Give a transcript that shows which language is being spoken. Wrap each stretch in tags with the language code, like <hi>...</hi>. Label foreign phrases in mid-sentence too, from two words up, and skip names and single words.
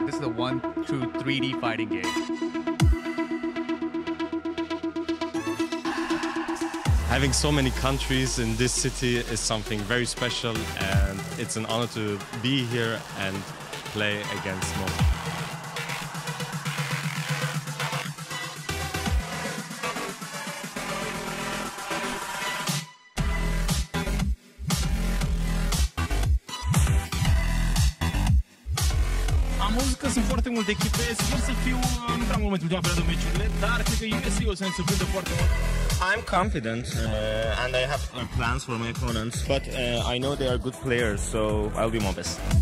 <en>This is a 1, 2, 3D fighting game. Having so many countries in this city is something very special, and it's an honor to be here and play against most.</en> <ro>Am văzut că sunt foarte multe echipe, sper să fiu, nu prea mult în ultima perioadă meciurile, dar cred că Iasi o să ne surprindă foarte mult.</ro> <en>I'm confident and I have plans for my opponents, but I know they are good players, so I'll do my best.</en>